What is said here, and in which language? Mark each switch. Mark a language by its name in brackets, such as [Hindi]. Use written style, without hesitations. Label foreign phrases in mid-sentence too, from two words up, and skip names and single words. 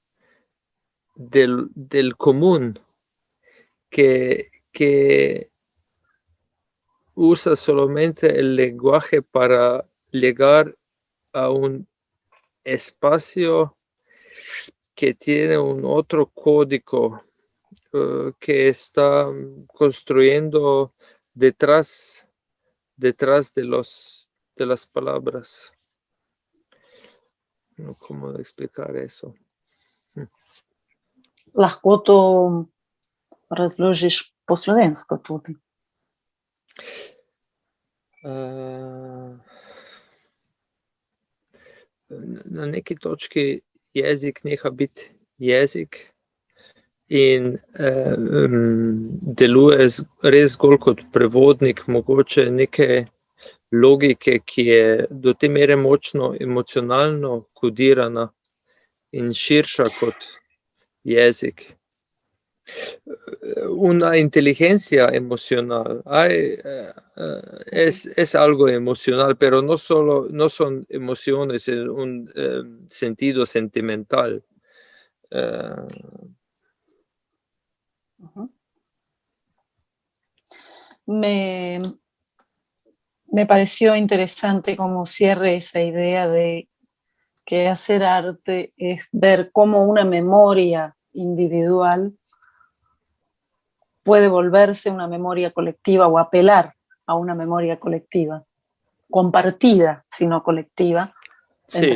[Spanish] del común que usa solamente el lenguaje para llegar a un espacio que tiene un otro código que está construyendo detrás de las palabras. ¿Cómo explicar eso? [Slovenian] Lahko to razložiš po slovensko tudi. Na neki točki jezik neha biti jezik in deluje res zgolj kot prevodnik mogoče neke logike, ki je do te mere močno emocionalno kodirana in širša kot jezik. [Spanish] Una inteligencia emocional. Es algo emocional, pero no son emociones en un sentido sentimental. Me pareció interesante como cierre esa idea de que hacer arte es ver cómo una memoria individual puede volverse una memoria colectiva o apelar a una memoria colectiva, compartida, sino colectiva, entre